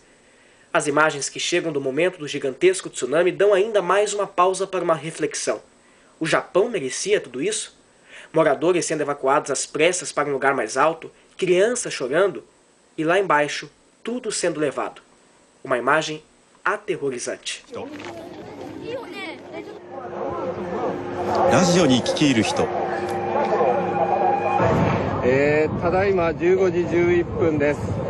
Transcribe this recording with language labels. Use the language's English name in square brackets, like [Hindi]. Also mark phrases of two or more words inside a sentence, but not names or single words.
[Portuguese] As imagens que chegam do momento do gigantesco tsunami dão ainda mais uma pausa para uma reflexão. O Japão merecia tudo isso? Moradores sendo evacuados às pressas para um lugar mais alto, crianças chorando, e lá embaixo, tudo sendo levado. Uma imagem aterrorizante. [Japanese] ラジオに聞き入る人。ただいま15時11分です。